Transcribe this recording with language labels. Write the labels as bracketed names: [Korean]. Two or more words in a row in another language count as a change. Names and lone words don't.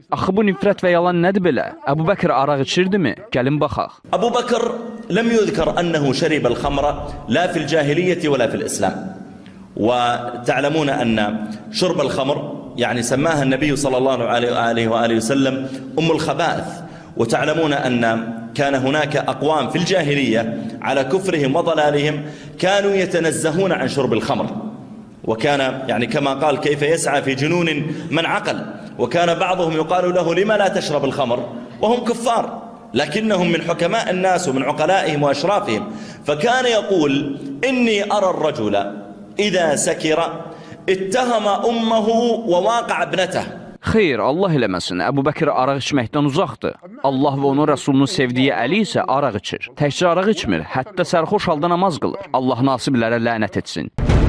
[Azerbaijani] Axı bu nifrət və yalan nədir belə? Əbu Bəkir araq içirdimi? Gəlin baxaq. [Arabic] أبو بكر لم يذكر أنه شرب الخمر لا في الجاهلية ولا في الإسلام. وتعلمون أن شرب الخمر، يعني سماه النبي صلى الله عليه وعليه وسلم أم الخبائث. وتعلمون أن كان هناك أقوام في الجاهلية على كفرهم وضلالهم كانوا يتنزهون عن شرب الخمر، وكان يعني كما قال كيف يسعى في جنون من عقل، وكان بعضهم يقال له لما لا تشرب الخمر وهم كفار، لكنهم من حكماء الناس ومن عقلائهم وأشرافهم، فكان يقول إني أرى الرجل إذا سكر اتهم أمه وواقع ابنته. [Azerbaijani] Xeyr, Allah eləməsin, Əbu Bəkir araq içməkdən uzaqdır. Allah və onun Rəsulunun sevdiyi Əli isə araq içir. Təkcə araq içmir, hətta sərxoş halda namaz qılır. Allah nasiblərə lənət etsin.